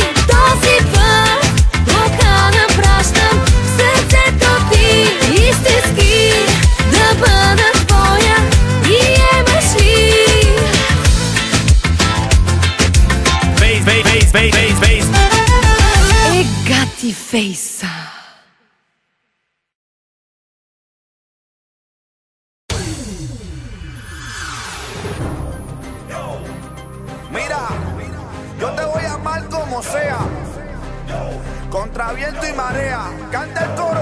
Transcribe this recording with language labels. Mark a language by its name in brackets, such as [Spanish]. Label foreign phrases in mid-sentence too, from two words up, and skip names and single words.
[Bulgarian] Този път покана пращам в сърцето ти. Истински да бъда твоя, приемаш ли? Facebook. Е, гати фейса. [Spanish] Mira, yo te voy a amar como sea, contra viento y marea. Canta el coro.